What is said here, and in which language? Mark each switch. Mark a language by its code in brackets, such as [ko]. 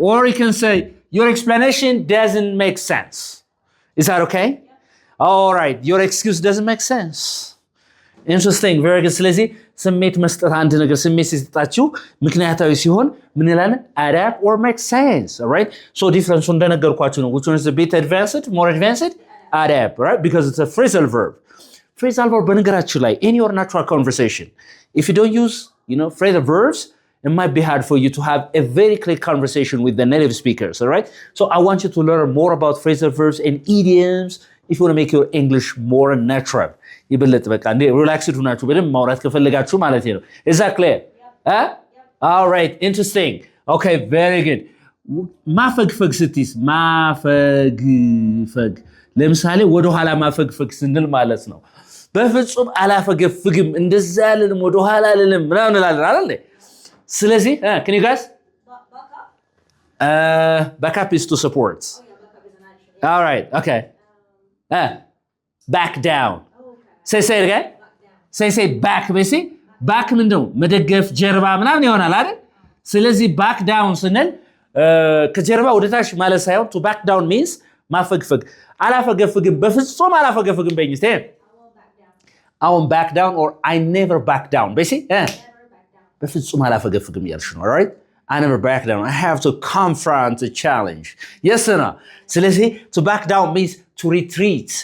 [en] Or you can say your explanation doesn't make sense. Is that okay? All right, your excuse doesn't make sense. Interesting, very good. [am] ስለዚህ ስሜት መስጠት አንድ ነገር ስሜት ሲሰጣችሁ ምክንያታዊ ሲሆን ምን ይላል? [en] Add up or make sense. All right? So difference [am] እንደነገርኳችሁ ነው. [en] Which one is a bit advanced, more advanced? Add up, right? Because it's a phrasal verb. Phrasal verb [am] በነገራችሁ ላይ [en] in your natural conversation, if you don't use, phrasal verbs, it might be hard for you to have a very clear conversation with the native speakers, all right? So I want you to learn more about phrasal verbs and idioms if you want to make your English more natural. [am] ይበለጥ በቃ እንደ ሪላክስድ ሆናችሁ በደንብ ማውራት ከፈለጋችሁ ማለት ነው. [en] Is that clear? Huh? All right, interesting. Okay, very good. [am] ማፈግፈግ ስትይስ ማፈግፈግ ለምሳሌ ወደ ኋላ ማፈግፈግ ስንል ማለት ነው. በፍጹም አላፈገፍግም እንደዛ አልልም ወደ ኋላ አልልም ምናምን እንላለን አይደል? ስለዚህ [en] can you guys? Backup is to support. Oh, yeah, backup is an action. All right, okay. Back down. Say it again. Say back basically. [am] Back ምንድነው? መደገፍ ጀርባ ምናምን ይሆናል አይደል? ስለዚህ back down ስንል ከጀርባ ወደ ታች ማለት ሳይሆን [en] to back down means [am] ማፈግፈግ አላፈገፍግም በፍጹም አላፈገፍግም በእኝ እስቲ [en] I won't back down or I never back down basically [am] በፍጹም አላፈገፍግም ያልሽ ነው. [en] All right? I never back down. I have to confront a challenge. Yes or no? [am] ስለዚህ [en] to back down means to retreat.